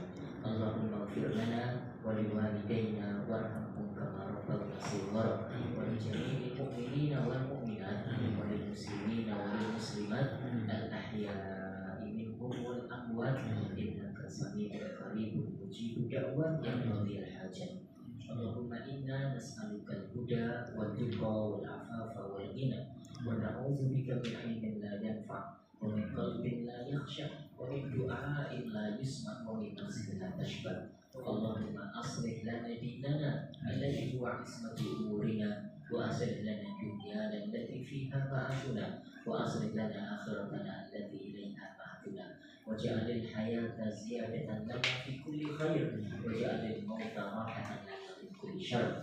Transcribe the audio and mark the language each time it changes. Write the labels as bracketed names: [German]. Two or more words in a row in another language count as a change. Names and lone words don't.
[Arabic] اللهم اغفر لنا ولوالدينا وارحمهم كما ربونا صغارا ولجميع المؤمنين والمؤمنات وللمسلمين والمسلمات الأحياء منهم والأموات إنك سميع قريب مجيب الدعوات يا قاضي الحاجات. اللهم إنا نسألك الهدى والتقى والعفاف والغنى ونعوذ بك من علم لا ينفع ومن قلب لا يخشع ومن دعاء لا يسمع ومن نفس لا تشبع'. اللهم أصلح لنا ديننا الذي هو عصمة أمورنا وأصلح لنا دنيانا التي فيها معاشنا وأصلح لنا آخرتنا التي إليها معادنا واجعل الحياة زيادة لنا في كل خير واجعل الموت راحة لنا من كل شر.